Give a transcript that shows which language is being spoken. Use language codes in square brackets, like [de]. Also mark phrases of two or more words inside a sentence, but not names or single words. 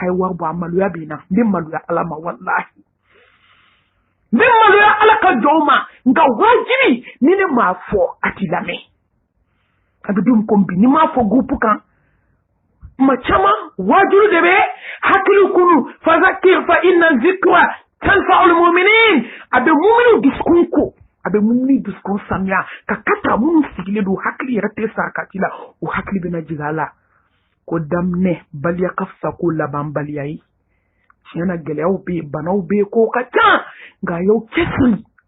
[bm] ye wari bɔ a maloya bɛ n na n bɛ maloya ala ma wallahi n bɛ maloya ala ka jɔnw ma nka wajibi ni ne m'a fɔ a ti lamɛn a bɛ don ko bi ni m'a fɔ groupe kan tuma caman wajibi de bɛ hakili kunu [ar] فذكر فإن الذكرى تنفع المؤمنين [bm] a bɛ muminiw dusukun ko a bɛ mumini dusukun sanuya ka kata minnu sigilen don hakili yɛrɛ tɛ sa kati la o hakili bɛna jigin a la ko daminɛ baliya ka fisa ko laban baliya ye tiɲɛ na gɛlɛyaw bɛ yen banaw bɛ yen ko ka ca nka a y'aw cɛsiri